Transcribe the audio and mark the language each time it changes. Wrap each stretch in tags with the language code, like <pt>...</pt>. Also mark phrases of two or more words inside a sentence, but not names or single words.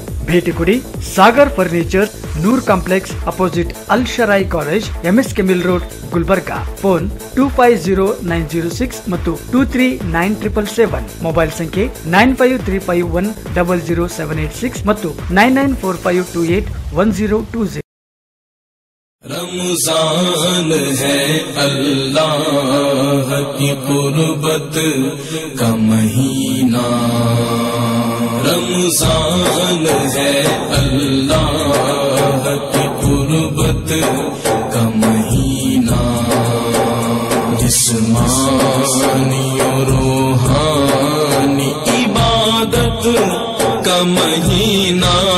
<kn>ಭೇಟಿ ಕೊಡಿ ಸಾಗರ್ ಫರ್ನಿಚರ್, ನೂರ್ ಕಾಂಪ್ಲೆಕ್ಸ್ ಅಪೋಸಿಟ್ ಅಲ್ ಶರಾಯಿ ಕಾಲೇಜ್, MSK ಮಿಲ್ ರೋಡ್, ಗುಲ್ಬರ್ಗಾ. ಫೋನ್ 250906 ಮತ್ತು 239777. ಮೊಬೈಲ್ ಸಂಖ್ಯೆ 9535100786 ಮತ್ತು 9945281020.</kn> <ur>رمضان ہے اللہ کی قربت کا مہینہ، رمضان ہے اللہ کی قربت کا مہینہ، جسمانی اور روحانی عبادت کا مہینہ,</ur>